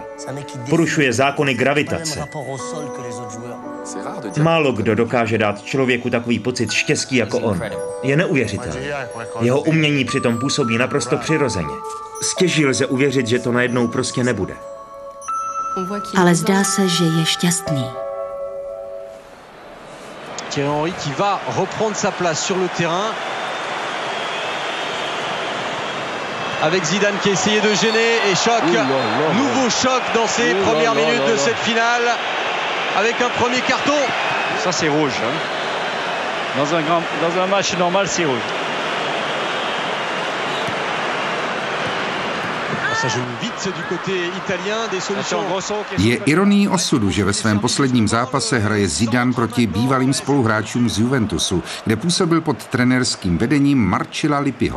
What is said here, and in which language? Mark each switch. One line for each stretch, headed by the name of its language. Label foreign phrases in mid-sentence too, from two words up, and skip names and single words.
Czech: Porušuje zákony gravitace. Málo kdo dokáže dát člověku takový pocit štěstí jako on. Je neuvěřitelný. Jeho umění přitom působí naprosto přirozeně. Stěží lze uvěřit, že to najednou prostě nebude. Ale zdá se, že je šťastný.
French: Thierry Henry qui va reprendre sa place sur le terrain. Avec Zidane qui a essayé de gêner et choc. Nouveau choc dans ces premières minutes de cette finale. Avec un premier carton. Ça c'est rouge. Hein. Dans un match normal, c'est rouge.
Czech: Je ironií osudu, že ve svém posledním zápase hraje Zidane proti bývalým spoluhráčům z Juventusu, kde působil pod trenérským vedením Marcella Lippiho.